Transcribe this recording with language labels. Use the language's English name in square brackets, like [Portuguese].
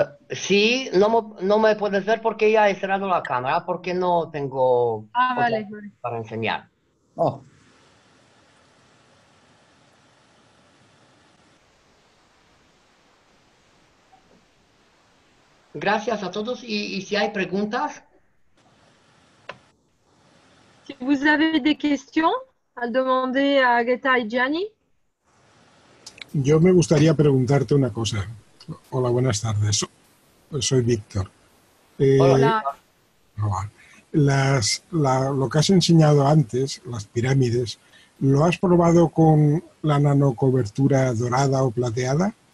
[Spanish] Sí, no me puedes ver porque ya he cerrado la cámara, porque no tengo Vale, otra vale. para enseñar. Oh, Gracias a todos y si hay preguntas, [French] Si vous avez des questions à demander à Agatha y Gianni. [Spanish] Yo me gustaría preguntarte una cosa. Hola, buenas tardes. Soy Víctor. Hola. Hola. Lo que has enseñado antes, las pirámides, ¿lo has probado con la nanocobertura dorada o plateada?